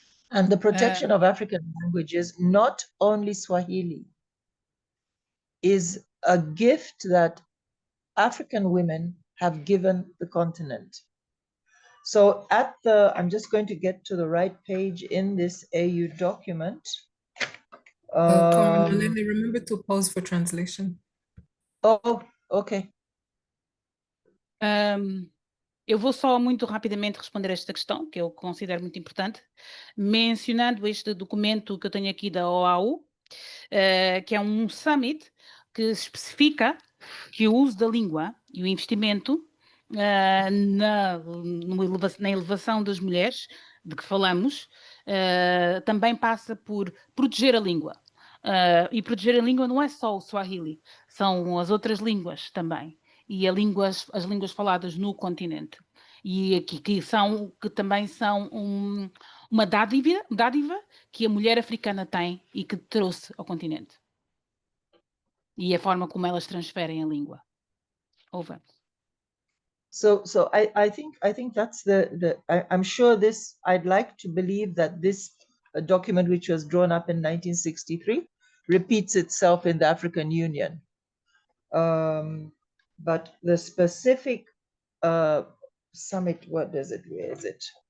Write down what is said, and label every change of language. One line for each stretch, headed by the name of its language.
English: And the protection of African languages, not only Swahili, is a gift that African women have given the continent. So I'm just going to get to the right page in this AU document. Comrade Malele, remember to pause for translation. Oh, okay.
Portuguese: Eu vou só muito rapidamente responder a esta questão, que eu considero muito importante, mencionando este documento que eu tenho aqui da OAU, que é um summit que especifica que o uso da língua e o investimento na elevação das mulheres, de que falamos, também passa por proteger a língua. E proteger a língua não é só o Swahili, são as outras línguas também. E as línguas faladas no continente. E aqui que também são uma dádiva que a mulher africana tem e que trouxe ao continente. E a forma como elas transferem a língua.
English: Over. So I think that's I'm sure this, I'd like to believe that this document, which was drawn up in 1963, repeats itself in the African Union. But the specific summit, where is it?